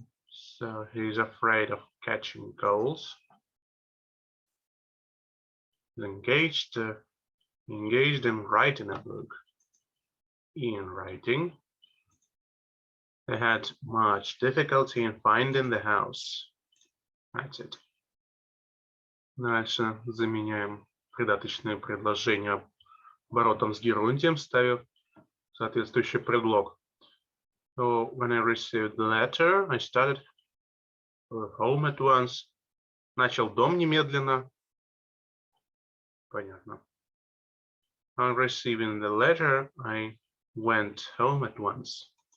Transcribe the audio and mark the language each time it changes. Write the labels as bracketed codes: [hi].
[en] So he's afraid of catching colds. He's engaged in writing a book. In writing, they had much difficulty in finding the house. That's it. [ru] Дальше заменяем придаточные предложения оборотом с герундием, ставив соответствующий предлог. [en] So when I received the letter, I started home at once. [ru] Начал дом немедленно. Понятно. [en] On receiving the letter, I went home at once.